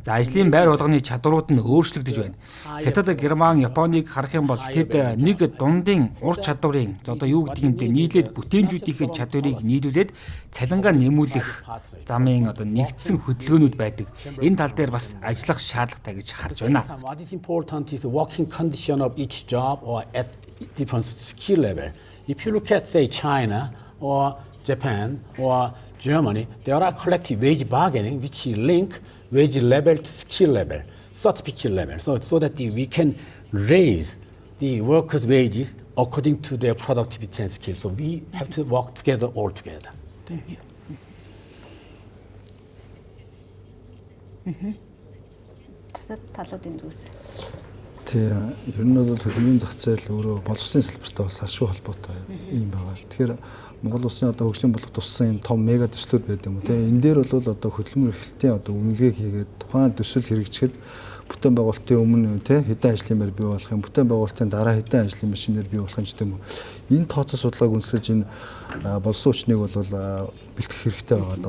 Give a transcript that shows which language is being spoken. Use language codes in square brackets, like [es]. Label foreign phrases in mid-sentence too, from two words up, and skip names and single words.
[mn] За ажлын байр болгоны чадварууд нь өөрчлөгдөж байна. Хятад, Герман, Японыг харах юм бол тэд нэг дундын ур чадварын одоо юу гэдэг юм бэ нийлээд бүтээмжүүдийн чадварыг нийлүүлээд цалингаа нэмүүлэх замын одоо нэгдсэн хөдөлгөөнүүд байдаг. Энэ тал дээр бас ажиллах шаардлагатай гэж харж байна. [en] What is important is the working condition of each job or at different skill level. If you look at say China or Japan or Germany, there are collective wage bargaining which link wage level to skill level, certificate level, so that we can raise the workers' wages according to their productivity and skill. So we have to work together all together. Thank you. [mn] Тийм ер нь бол төлөвийн зах зээл өөрөө боловсролын салбартай бас ашиг холбоотой юм байгаа. Тэгэхээр Монгол улсын одоо хөгжлийн болгох туссан энэ том мега төслүүд байдаг юм уу тийм энэ дээр бол одоо хөдөлмөр эрхлэлтийн одоо үнэлгээ хийгээд тухайн төсөл хэрэгжихэд бүтээн байгуулалтын өмнө тийм хэдэн ажлын байр бий болох юм бүтээн байгуулалтын дараа хэдэн ажлын машинаар бий болох юм ч тийм үү энэ тооцоо судалгааг үндэслэж энэ болсон хүчнийг бол бэлтгэх хэрэгтэй байгаа.